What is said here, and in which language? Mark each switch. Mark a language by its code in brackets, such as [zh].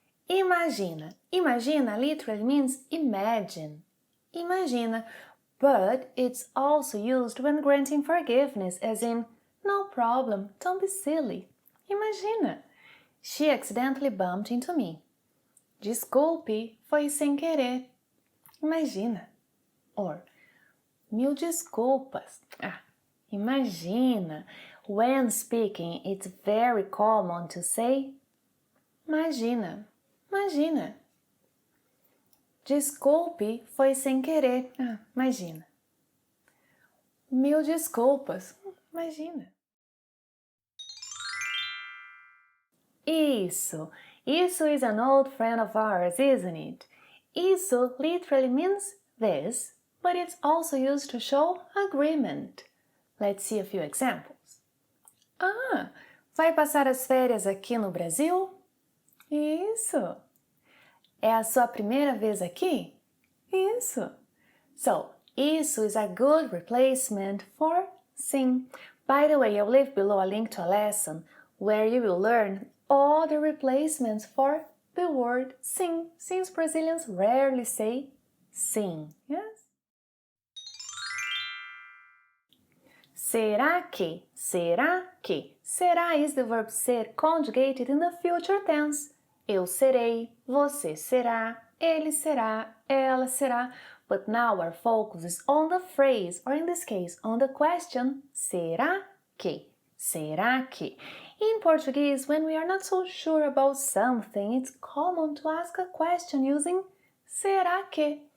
[en] Imagina. Imagina literally means imagine. Imagina, but it's also used when granting forgiveness, as in, no problem, don't be silly. Imagina. She accidentally bumped into me. [pt] Desculpe, foi sem querer. Imagina. Or, mil desculpas. Imagina. [en] When speaking, it's very common to say imagina. [pt] Imagina. Desculpe, foi sem querer. Imagina. Mil desculpas. Imagina. Isso. [en] Isso is an old friend of ours, isn't it? Isso literally means this, but it's also used to show agreement. Let's see a few examples. [pt] Vai passar as férias aqui no Brasil? Isso. É a sua primeira vez aqui? Isso. [en] So, isso is a good replacement for sim. By the way, I'll leave below a link to a lesson where you will learn all the replacements for the word sim, since Brazilians rarely say sim. Yes? [pt] Será que? Será que? [en] Será is the verb ser conjugated in the future tense. [pt] Eu serei, você será, ele será, ela será. [en] But now our focus is on the phrase, or in this case, on the question, será que? Será que? In Portuguese, when we are not so sure about something, it's common to ask a question using será que?